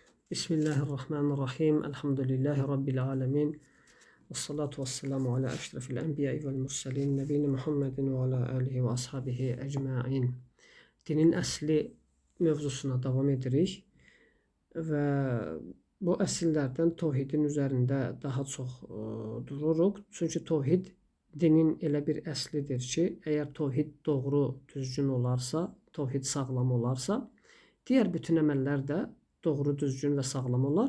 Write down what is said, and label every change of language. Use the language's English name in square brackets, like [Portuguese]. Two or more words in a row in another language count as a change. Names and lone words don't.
[Arabic] بسم الله الرحمن الرحيم. الحمد لله رب العالمين. والصلاة والسلام على أشرف الأنبياء والمرسلين. نبينا محمد وعلى آله وأصحابه أجمعين. [Azerbaijani] Dinin əsli mövzusuna davam edirik. Və bu əsillərdən tövhidin üzərində daha çox dururuq. Çünki tövhid dinin elə bir əslidir ki, əgər tövhid doğru, düzgün olarsa, tövhid sağlam olarsa, digər bütün əməllər də doğru, düzgün və sağlam olar.